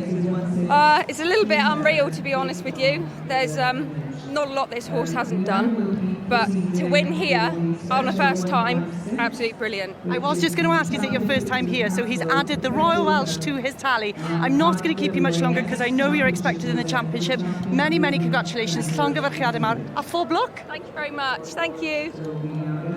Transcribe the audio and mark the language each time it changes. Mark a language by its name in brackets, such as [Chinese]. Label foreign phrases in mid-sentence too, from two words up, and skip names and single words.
[English] It's a little bit unreal, to be honest with you. There's not a lot this horse hasn't done, but to win here on the first time, absolutely brilliant. I was just going to ask, is it your first time here? So he's added the Royal Welsh to his tally. I'm not going to keep you much longer because I know you're expected in the championship. Many, many congratulations. [Welsh] Llongyfarchiadau mawr a phob lwc. [English] Thank you very much. Thank you.